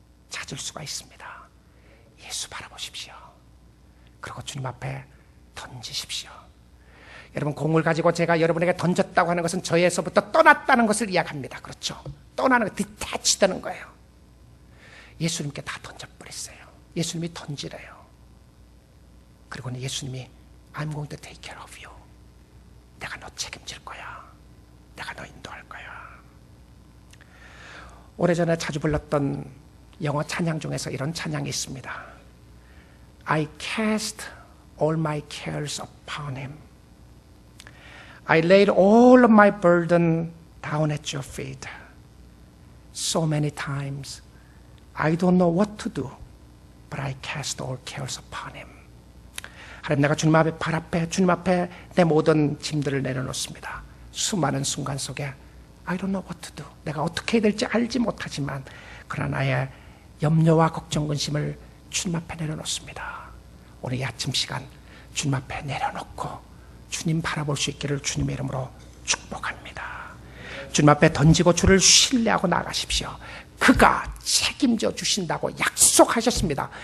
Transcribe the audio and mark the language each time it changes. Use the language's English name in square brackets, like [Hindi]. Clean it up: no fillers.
[Korean] 찾을 수가 있습니다. 예수 바라보십시오. 그리고 주님 앞에 던지십시오. 여러분, 공을 가지고 제가 여러분에게 던졌다고 하는 것은 저에서부터 떠났다는 것을 이야기합니다. 그렇죠? 떠나는 거, 디태치되는 거예요. 예수님께 다 던져버렸어요. 예수님이 던지래요. 그리고는 예수님이 [English] I'm going to take care of you. [Korean] 내가 너 책임질 거야. 내가 너 인도할 거야. 오래전에 자주 불렀던 영어 찬양 중에서 이런 찬양이 있습니다. [English] I cast all my cares upon him. I laid all of my burden down at your feet. So many times I don't know what to do, but I cast all cares upon him. [Korean] 하나님, 내가 주님 앞에, 발 앞에, 주님 앞에 내 모든 짐들을 내려놓습니다. 수많은 순간 속에 [English] I don't know what to do. [Korean] 내가 어떻게 해야 될지 알지 못하지만 그러나 나의 염려와 걱정, 근심을 주님 앞에 내려놓습니다. 오늘 이 아침 시간 주님 앞에 내려놓고 주님 바라볼 수 있기를 주님의 이름으로 축복합니다. 주님 앞에 던지고 주를 신뢰하고 나가십시오. 그가 책임져 주신다고 약속하셨습니다.